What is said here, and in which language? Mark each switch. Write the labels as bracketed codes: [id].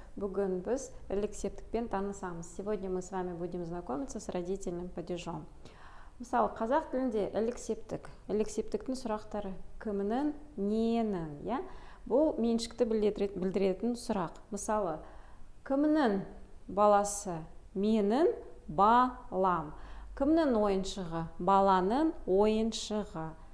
[kk] Бүгін біз ілік септікпен танысамыз. [ru] Сегодня мы с вами будем знакомиться с родительным падежом. [kk] Мысалы, қазақ тілінде ілік септік. Ілік септіктің сұрақтары кімнің, ненің, я? Бұл меншікті білдіретін сұрақ. Мысалы, кімнің баласы? Менің балам. Кімнің ойыншығы? Баланың ойыншығы.